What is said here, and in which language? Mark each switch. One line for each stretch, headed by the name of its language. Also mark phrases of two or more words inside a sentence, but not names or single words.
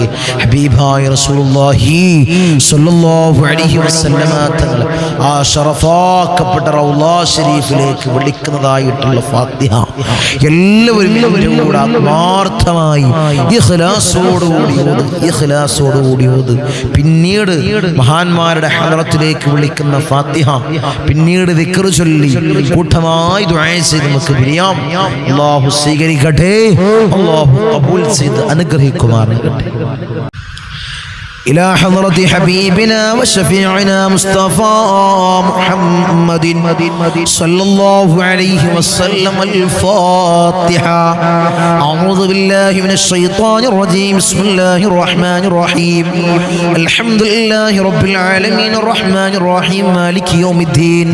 Malayalam: ഹബീബായ റസൂലുള്ളാഹി
Arabic: صلى الله عليه وسلم
Malayalam: തങ്ങൾ ആ ശറഫാക്കപ്പെട്ട റൗളാ ഷരീഫിലേക്ക് വിളിക്കുന്നതായിട്ടുള്ള ഫാത്തിഹ എല്ലാവരും കൂടെ ആത്മാർത്ഥമായി ഇഖ്ലാസോടുകൂടി ഓത്. പിന്നീട് മഹാന്മാരുടെ ഹദറത്തിലേക്ക് വിളിക്കുന്ന ഫാത്തിഹ, പിന്നീട് ദിക്ർ ചൊല്ലി കൂട്ടമായി ദുആ ചെയ്ത് നമുക്ക് പിരിയാം. അല്ലാഹു സ്വീകരിക്കട്ടെ, അല്ലാഹു ഖബൂൽ ചെയ്ത് അനുഗ്രഹിക്കുമാറാകട്ടെ.
Arabic: إلى حضرة حبيبنا وشفيعنا مصطفى محمد صلى الله عليه وسلم. الفاتحة. أعوذ بالله من الشيطان الرجيم. بسم الله الرحمن الرحيم. الحمد لله رب العالمين الرحمن الرحيم مالك يوم الدين.